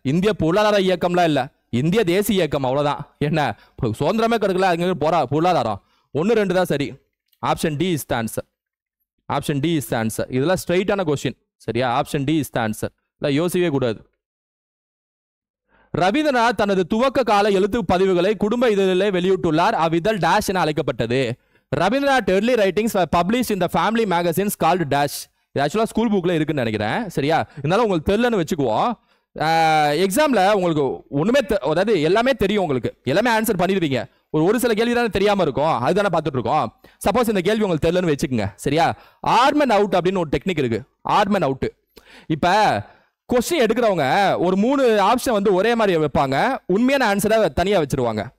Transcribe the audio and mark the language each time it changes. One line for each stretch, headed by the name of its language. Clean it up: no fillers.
Tamil: இந்திய பொருளாதார இயக்கம்லாம் இல்ல, இந்திய தேசிய இயக்கம், அவ்வளவுதான். என்ன சுதந்திரமே கிடைக்கல, அங்க போறா பொருளாதாரம் 1, 2 தான் சரி. Option D is the answer. Option D is the answer. இதெல்லாம் ஸ்ட்ரைட்டான கொஸ்டின். சரியா? Option D is the answer. இல்ல யோசிக்கவே கூடாது. ரவீந்திரநாத் தனது துவக்க கால எழுத்து பதிவுகளை குடும்ப இதழிலே வெளியிட்டுள்ளார். அவ்விதழ் டேஷ் என அழைக்கப்பட்டது.
English: Rabindranath early writings were published in the family magazines called dash.
Tamil: இது ஆக்சுவலா ஸ்கூல் புக்ல இருக்குன்னு நினைக்கிறேன். சரியா? இருந்தாலும் உங்களுக்கு தெரியலன்னு வச்சுக்குவோம். எக்ஸாம்ல உங்களுக்கு ஒண்ணுமே அதாவது எல்லாமே தெரியும், உங்களுக்கு எல்லாமே ஆன்சர் பண்ணிடுவீங்க. ஒரு சில கேள்வி தானே தெரியாம இருக்கும், அதுதானே பார்த்துட்டு இருக்கோம். சப்போஸ் இந்த கேள்வி உங்களுக்கு தெரியலன்னு வச்சுக்கோங்க. சரியா? ஆட் அண்ட் அவுட் அப்படின்னு ஒரு டெக்னிக் இருக்கு. Add and out. இப்ப கொஸ்டின் எடுக்கிறவங்க ஒரு 3 ஆப்ஷன் வந்து ஒரே மாதிரி வைப்பாங்க, உண்மையான ஆன்சரை தனியா வச்சிருவாங்க.